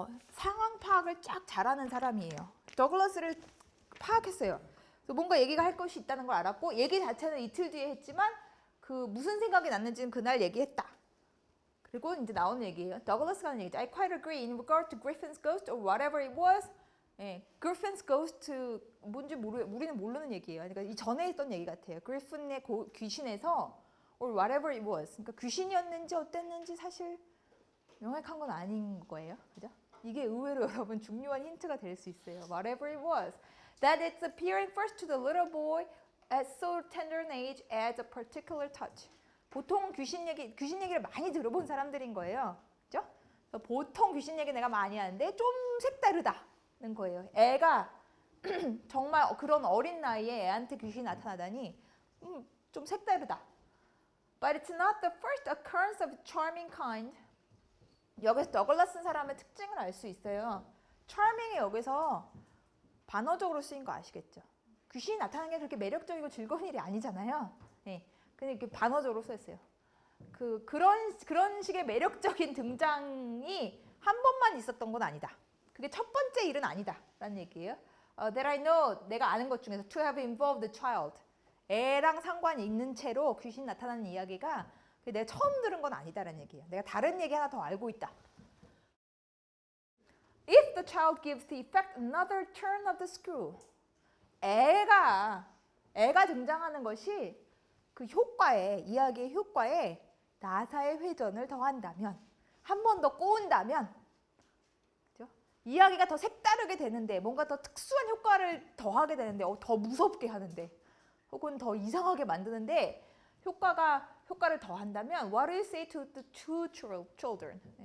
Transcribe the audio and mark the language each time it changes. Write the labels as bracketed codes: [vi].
[ko] 상황 파악을 쫙 잘하는 사람이에요. 더글라스를 파악했어요. 뭔가 얘기가 할 것이 있다는 걸 알았고 얘기 자체는 이틀 뒤에 했지만 그 무슨 생각이 났는지는 그날 얘기했다. 그리고 이제 나오는 얘기예요. 더글라스가 하는 얘기죠. [en] I quite agree in regard to Griffin's ghost or whatever it was. [ko] Griffin's ghost 뭔지 우리는 모르는 얘기예요. 그러니까 이 전에 했던 얘기 같아요. 그리핀의 귀신에서 [en] or whatever it was. [ko] 그러니까 귀신이었는지 어땠는지 사실 명확한 건 아닌 거예요. 그죠? 이게 의외로 여러분 중요한 힌트가 될 수 있어요. [en] Whatever it was. That it's appearing first to the little boy at so tender an age as a particular touch. [ko] 보통 귀신 얘기를 많이 들어본 사람들인 거예요. 그죠? 보통 귀신 얘기 내가 많이 하는데 좀 색다르다는 거예요. 애가 정말 그런 어린 나이에 애한테 귀신이 나타나다니 좀 색다르다. [en] But it's not the first occurrence of charming kind. [ko] 여기서 더글라스 쓴 사람의 특징을 알 수 있어요. charming이 여기서 반어적으로 쓰인 거 아시겠죠? 귀신이 나타나는 게 그렇게 매력적이고 즐거운 일이 아니잖아요. 네. 근데 이렇게 반어적으로 썼어요. 그런 식의 매력적인 등장이 한 번만 있었던 건 아니다. 그게 첫 번째 일은 아니다. 라는 얘기예요. [en] That I know, [ko] 내가 아는 것 중에서 [en] to have involved the child. [ko] 애랑 상관이 있는 채로 귀신 나타나는 이야기가 내가 처음 들은 건 아니다라는 얘기예요. 내가 다른 얘기 하나 더 알고 있다. [en] If the child gives the effect another turn of the screw. [ko] 애가 등장하는 것이 그 이야기의 효과에 나사의 회전을 더한다면, 한 번 더 꼬은다면 이야기가 더 색다르게 되는데 뭔가 더 특수한 효과를 더하게 되는데 더 무섭게 하는데 혹은 더 이상하게 만드는데 효과를 더한다면 [en] What do you say to the two children?